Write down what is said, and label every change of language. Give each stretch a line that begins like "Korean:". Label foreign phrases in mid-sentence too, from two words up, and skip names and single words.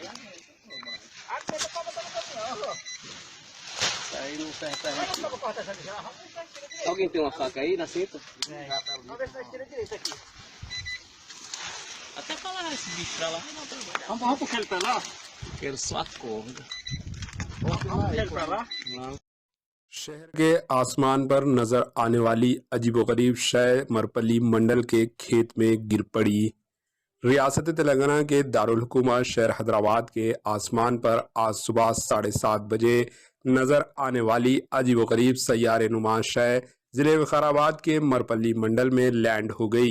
Portuguese: Ah, você tá botando no caminhão, ó. Isso aí não serve pra gente. Alguém tem uma faca aí na cinta? Vamos ver se nós tira direito aqui. Até falar esse bicho pra lá. Vamos puxar ele pra lá? Quero só a corda. Vamos puxar ele pra lá? Vamos.
Urdu: شہر کے آسمان پر نظر آنے والی عجیب و غریب شے مرپلی منڈل کے کھیت میں گر پڑی. ریاست تلنگانہ کے دارالحکومت شہر حیدرآباد کے آسمان پر آج صبح 7:30 بجے نظر آنے والی عجیب و غریب سیارہ نما شے ضلع وکارآباد کے مرپلی منڈل میں لینڈ ہو گئی.